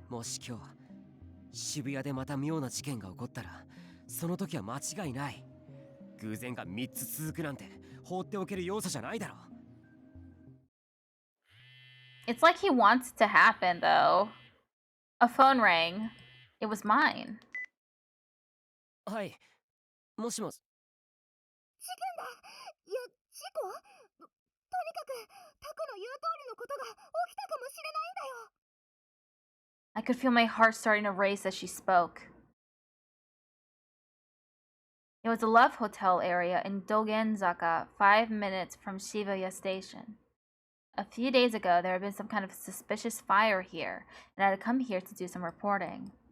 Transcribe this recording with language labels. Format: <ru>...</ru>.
<ja>もし今日渋谷でまた妙な事件が起こったら、その時は間違いない。偶然が3つ続くなんて放っておける要素じゃないだろう。</ja> <en>It's like he wants it to happen, though. A phone rang. It was mine.</en> <ja>はい、もしもし。事件だ。いや、事故？とにかくタクの言う通りのことが起きたかもしれないんだよ。</ja> <en>I could feel my heart starting to race as she spoke. It was a love hotel area in Dogenzaka, 5 minutes from Shibuya Station. A few days ago, there had been some kind of suspicious fire here, and I had come here to do some reporting.</en>